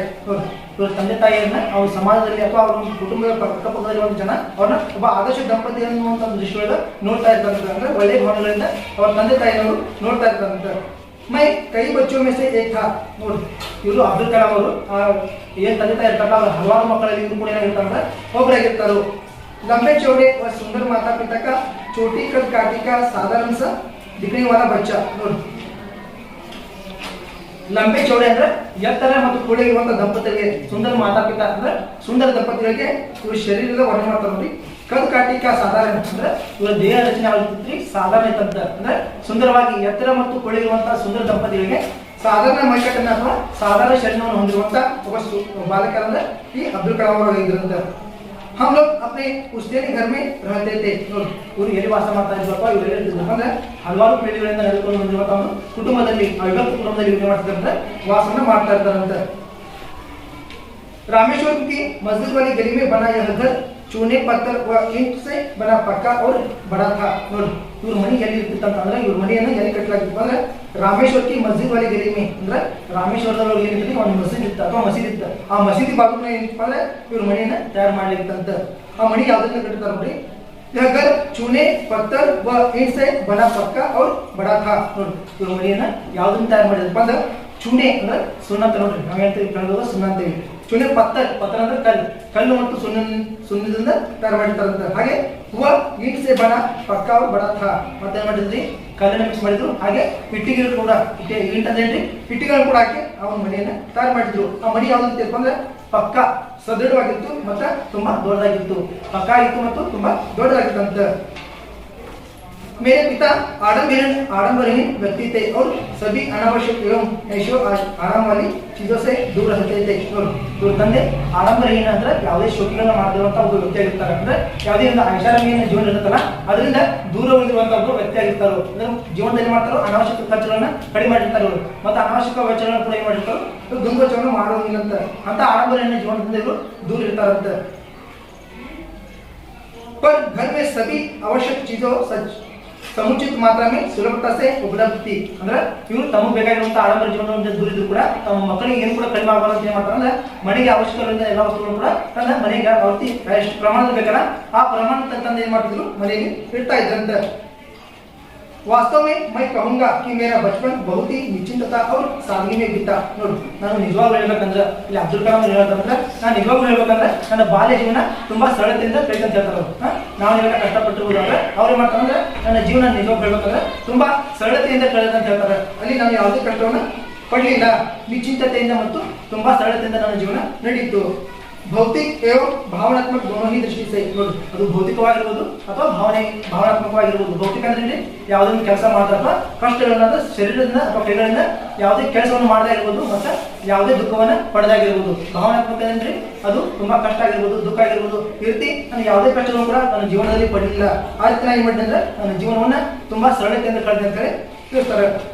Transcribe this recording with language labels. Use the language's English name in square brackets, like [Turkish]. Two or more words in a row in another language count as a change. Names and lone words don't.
[Kannada] तो ತಂದೆ ತಾಯಿಯನ್ನ ಅವ್ರ ಸಮಾಜದಲ್ಲಿ ಅಥವಾ ಅವ್ರ ಕುಟುಂಬದ ಪಕ್ಕಪಕ್ಕದಲ್ಲಿರುವ ಜನ ಅವ್ರನ್ನ ಒಬ್ಬ ಆದರ್ಶ ದಂಪತಿ ಅನ್ನುವಂಥ ದೃಷ್ಟಿಯೊಳಗೆ ನೋಡ್ತಾ ಇರ್ತಾರೆ ಅಂದ್ರೆ ಒಳ್ಳೆಯ ಭಾವನೆಗಳಿಂದ ಅವ್ರ ತಂದೆ ತಾಯಿಯವರು ನೋಡ್ತಾ ಇರ್ತಾರಂತೆ. [Hindi] मैं कई बच्चों में से एक था. [Kannada] ನೋಡಿ ಇವರು ಅಬ್ದುಲ್ ಕಲಾಂ ಅವರು ಏನ್ ತಂದೆ ತಾಯಿ ಇರ್ತಾರಲ್ಲ ಅವ್ರ ಹಲವಾರು ಮಕ್ಕಳಲ್ಲಿ ಇವರು ಕೂಡ ಏನಾಗಿರ್ತಾರಂದ್ರೆ ಒಬ್ಬರಾಗಿರ್ತಾರೋ. [Hindi] लंबे चौड़े और सुंदर माता पिता का छोटी कद काठी का साधारण सा दिखने वाला बच्चा. [Kannada] ನೋಡಿ [Hindi] लंबे चौड़े [Kannada] ಅಂದ್ರೆ ಎತ್ತರ ಮತ್ತು ಕೂಡಿರುವಂತ ದಂಪತಿಗಳಿಗೆ [Hindi] सुंदर मातापिता [Kannada] ಅಂದ್ರೆ ಸುಂದರ ದಂಪತಿಗಳಿಗೆ ಇವ್ರ ಶರೀರದ ವರ್ಣನೆ ಮಾಡ್ತಾರೆ. ನೋಡಿ [Hindi] कद काठी का साधारण [Kannada] ಅಂದ್ರೆ ಇವರ ದೇಹ ರಚನೆ ಆಗಿರ್ತಿ ಸಾಧಾರಣ ಇತ್ತಂತ ಅಂದ್ರೆ ಸುಂದರವಾಗಿ ಎತ್ತರ ಮತ್ತು ಕೂಡಿರುವಂತಹ ಸುಂದರ ದಂಪತಿಗಳಿಗೆ ಸಾಧಾರಣ ಮೈಕಟ್ಟನ್ನ ಅಥವಾ ಸಾಧಾರಣ ಶರೀರವನ್ನು ಹೊಂದಿರುವಂತ ಒಬ್ಬ ಬಾಲಕರಂದ್ರೆ ಈ ಅಬ್ದುಲ್ ಕಲಾಂ ಅವರು ಇದ್ರಂತ. [Hindi] हम लोग अपने पुश्तैनी घर में रहते थे. [Kannada] ನೋಡಿ ಇವರು ಎಲ್ಲಿ ವಾಸ ಮಾಡ್ತಾ ಇದ್ರಪ್ಪ ಇವರು ಹೇಳಿದ್ರು ಅಂದ್ರೆ ಹಲವಾರು ಪೀಳಿಗೆಗಳಿಂದ ನಡೆದುಕೊಂಡು ಬಂದಿರುವಂತ ಒಂದು ಕುಟುಂಬದಲ್ಲಿ ಅವಿಭಕ್ತ ಕುಟುಂಬದಲ್ಲಿ ಇವರು ಮಾಡ್ತಿದ್ದಂತೆ ವಾಸನ ಮಾಡ್ತಾ ಇರ್ತಾರಂತೆ. [Hindi] रामेश्वर की मस्जिद वाली गली में बना यह घर चूने पत्थर व ईंट से बना पक्का और बड़ा था. [Kannada] ನೋಡಿ ಇವ್ರ ಮನೆ ಎಲ್ಲಿ ಇರ್ತಿತ್ತಂತ ಅಂದ್ರೆ ಇವ್ರ ಮನೆಯನ್ನು ಎಲ್ಲಿ ಕಟ್ಟಲಾಗಿತ್ತು ಅಂದ್ರೆ [Hindi] रामेश्वर की मस्जिद वाली गली में [Kannada] ಅಂದ್ರೆ ರಾಮೇಶ್ವರದೊಳಗೆ ಏನಿತ್ತು ಒಂದು ಮಸೀದಿ ಇತ್ತು ಅಥವಾ ಮಸೀದಿ ಇತ್ತು. ಆ ಮಸೀದಿ ಬಾಗಿಲು ಏನಪ್ಪ ಅಂದ್ರೆ ಇವ್ರ ಮನೆಯನ್ನ ತಯಾರು ಮಾಡ್ಲಿಕ್ಕಂತ. ಆ ಮನೆ ಯಾವ್ದನ್ನ ಕಟ್ಟಿರ್ತಾರೆ ನೋಡಿ [Hindi] यह घर चूने पत्थर व ईंट से बना पक्का और बड़ा था. [Kannada] ನೋಡಿ ಇವ್ರ ಮನೆಯನ್ನ ಯಾವ್ದನ್ನ ತಯಾರು ಮಾಡಿದ್ರಪ್ಪ ಅಂದ್ರೆ ಚೂನೆ ಅಂದ್ರೆ ಸುಣ್ಣ ಅಂತ. ನೋಡ್ರಿ ನಾವ್ ಹೇಳ್ತೀವಿ ಕನ್ನಡದ ಸುಣ್ಣ ಅಂತೀವಿ. [Hindi] चूने पत्थर [Kannada] ಅಂದ್ರೆ ಕಲ್ಲು ಮತ್ತು ಸುಣ್ಣದಿಂದ ತಯಾರು ಮಾಡಿರ್ತಾರಂತ. ಹಾಗೆ ಹೂವ [Hindi] ईंट से बना पक्का बड़ा था [Kannada] ಮತ್ತೆ ಏನ್ ಮಾಡಿದ್ರಿ ಕಲ್ಲನ್ನ ಮಿಕ್ಸ್ ಮಾಡಿದ್ರು. ಹಾಗೆ ಇಟ್ಟಿಗೆಗಳು ಕೂಡ ಈಟ್ ಅಂದ್ರೆ ಇಟ್ಟಿಗೆಗಳು ಕೂಡ ಹಾಕಿ ಅವನ ಮನೆಯನ್ನ ತಯಾರು ಮಾಡಿದ್ರು. ಆ ಮನೆ ಯಾವ್ದು ಅಂದ್ರೆ ಪಕ್ಕ ಸದೃಢವಾಗಿತ್ತು ಮತ್ತೆ ತುಂಬಾ ದೊಡ್ಡದಾಗಿತ್ತು. ಪಕ್ಕ ಆಗಿತ್ತು ಮತ್ತು ತುಂಬಾ ದೊಡ್ಡದಾಗಿತ್ತು ಅಂತ. [Hindi] मेरे पिता आडंबरहीन व्यक्ति थे और सभी अनावश्यक एवं ऐशो आराम वाली चीजों से दूर रहते थे. [Kannada] ಇವ್ರ ತಂದೆ ಆಡಂಬರಹೀನ ಅಂದ್ರೆ ಯಾವುದೇ ಶೋಕಿಗಳನ್ನ ಮಾಡದಿರುವಂತ ಒಬ್ಬ ವ್ಯಕ್ತಿಯಾಗಿರ್ತಾರೆ. ಅಂದ್ರೆ ಯಾವುದೇ ಒಂದು ಐಷಾರಾಮಿಯ ಜೀವನ ಇರುತ್ತಲ್ಲ ಅದರಿಂದ ದೂರ ಉಳಿದಿರುವಂತ ಒಬ್ಬ ವ್ಯಕ್ತಿಯಾಗಿರ್ತಾರೆ. ಅಂದ್ರೆ ಜೀವನದಲ್ಲಿ ಮಾಡ್ತಾರೋ ಅನಾವಶ್ಯಕ ಖರ್ಚುಗಳನ್ನ ಕಡಿಮೆ ಮಾಡಿರ್ತಾರೆ ಅವರು. ಮತ್ತೆ ಅನಾವಶ್ಯಕ ವೆಚ್ಚಗಳನ್ನ ಕೂಡ ಏನ್ ಮಾಡಿರ್ತಾರೋ ದುಂದುವೆಚ್ಚವನ್ನು ಮಾಡೋದಿಲ್ಲ ಅಂತ ಆಡಂಬರಹೀನ ಜೀವನದಿಂದ ಇವರು ದೂರ ಇರ್ತಾರಂತೆ. [Hindi] पर घर में सभी आवश्यक चीजों समुचित मात्रा में सुलभता से उपलब्ध थी. [Kannada] ಅಂದ್ರೆ ಇವರು ತಮಗೆ ಬೇಕಾಗಿರುವಂತ ಆಡಂಬರ ಜೀವನದಿಂದ ದೂರ ಇದ್ರು ಕೂಡ ತಮ್ಮ ಮಕ್ಕಳಿಗೆ ಏನು ಕೂಡ ಕಡಿಮೆ ಆಗಬಾರದು ಅಂತ ಏನ್ ಮಾಡ್ತಾರೆ ಅಂದ್ರೆ ಮನೆಗೆ ಅವಶ್ಯಕವಿರುವಂತ ಎಲ್ಲ ವಸ್ತುಗಳು ಕೂಡ ತನ್ನ ಮನೆಗೆ ಅವತ್ತಿ ಎಷ್ಟು ಪ್ರಮಾಣದ ಬೇಕಲ್ಲ ಆ ಪ್ರಮಾಣ ತಂದು ಏನ್ ಮಾಡ್ತಿದ್ರು ಮನೆಯಲ್ಲಿ ಇಡ್ತಾ ಇದ್ರಂತೆ. [Hindi] वास्तव में मैं कहूंगा कि मेरा बचपन बहुत ही निश्चिंतता और सादगी में बीता. [Kannada] ನೋಡಿ ನಾನು ನಿಜವಾಗ್ಲೂ ಹೇಳ್ಬೇಕಂದ್ರೆ ಇಲ್ಲಿ ಅಬ್ದುಲ್ ಕಲಾಂ ಹೇಳ್ಬೇಕಂದ್ರೆ ನಾನು ನಿಜವಾಗ್ಲೂ ಹೇಳ್ಬೇಕಂದ್ರೆ ನನ್ನ ಬಾಲ್ಯ ಜೀವನ ತುಂಬಾ ಸರಳತೆಯಿಂದ ಕಳೆದಂತ ಹೇಳ್ತಾರೆ ಅವರು. ನಾವು ಇವಾಗ ಕಷ್ಟಪಟ್ಟಿರ್ಬೋದು ಅಂದ್ರೆ ಅವ್ರು ಏನ್ ಮಾಡ್ತಾರೆ ಅಂದ್ರೆ ನನ್ನ ಜೀವನ ನಿಜವಾಗ್ಲೂ ಹೇಳ್ಬೇಕಂದ್ರೆ ತುಂಬಾ ಸರಳತೆಯಿಂದ ಕಳೆದಂತ ಹೇಳ್ತಾರೆ. ಅಲ್ಲಿ ನಾನು ಯಾವುದೇ ಕಷ್ಟವನ್ನ ಪಡಲಿಲ್ಲ. ನಿಶ್ಚಿಂತತೆಯಿಂದ ಮತ್ತು ತುಂಬಾ ಸರಳತೆಯಿಂದ ನನ್ನ ಜೀವನ ನಡೀತು. [Hindi] भौतिक एवं भावनात्मक दोनों ही दृष्टि से [Kannada] ನೋಡಿ ಅದು ಭೌತಿಕವಾಗಿರಬಹುದು ಅಥವಾ ಭಾವನಾತ್ಮಕವಾಗಿರಬಹುದು. ಭೌತಿಕ ಅಂದ್ರೆ ಯಾವುದೊಂದು ಕೆಲಸ ಮಾಡ್ತಾ ಅಥವಾ ಕಷ್ಟಗಳನ್ನ ಶರೀರದಿಂದ ಅಥವಾ ಕೈಗಳಿಂದ ಯಾವುದೇ ಕೆಲಸವನ್ನು ಮಾಡದೇ ಇರಬಹುದು ಮತ್ತು ಯಾವುದೇ ದುಃಖವನ್ನ ಪಡೆದಾಗಿರಬಹುದು. ಭಾವನಾತ್ಮಕ ಅಂದ್ರೆ ಅದು ತುಂಬಾ ಕಷ್ಟ ಆಗಿರ್ಬೋದು, ದುಃಖ ಆಗಿರ್ಬೋದು. ಈ ರೀತಿ ನಾನು ಯಾವುದೇ ಕಷ್ಟವನ್ನು ಕೂಡ ನನ್ನ ಜೀವನದಲ್ಲಿ ಪಡೆದಿಲ್ಲ. ಆ ರೀತಿ ನಾನು ಏನ್ ಮಾಡಿದೆ ಅಂದ್ರೆ ನನ್ನ ಜೀವನವನ್ನ ತುಂಬಾ ಸರಳತೆಯಿಂದ ಕಳೆದೆ ಅಂತ ಹೇಳಿ ತಿಳಿಸ್ತಾರೆ.